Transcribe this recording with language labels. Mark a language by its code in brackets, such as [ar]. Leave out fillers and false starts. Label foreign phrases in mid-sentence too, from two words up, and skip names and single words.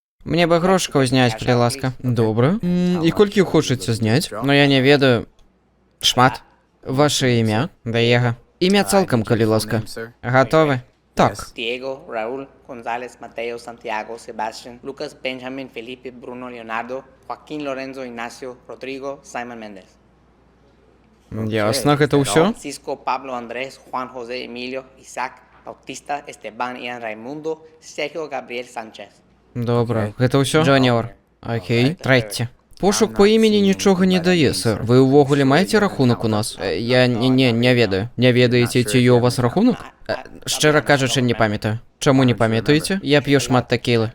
[be] Мне бы грошикаў зняць, калі ласка. Добра. І колькі хочаце зняць? Ну я не ведаю. Шмат. Ваше імя? Даега. Імя цалкам, калі ласка. Гатовы? Так. Diego, Raúl, González, Mateo, Santiago, Sebastián, Lucas, Benjamin, Felipe, Bruno, Leonardo, Joaquín, Lorenzo, Ignacio, Rodrigo, Simon Mendes. Ясна, гэта ўсё? Francisco, Pablo, Andrés, Juan José, Emilio, Isaac, Bautista, Esteban, Ian, Raimundo, Sergio, Gabriel, Sánchez. Добра. Гэта ўсё? Джуніор. Окей. Трэці. Пошук по імені нічога не дае, сэр. Вы ўвогуле маеце рахунак у нас? Я не ведаю. Не ведаеце, ці ёсць у вас рахунак? Шчыра кажучы, не памятаю. Чаму не памятаеце? Я п'ю шмат такілы.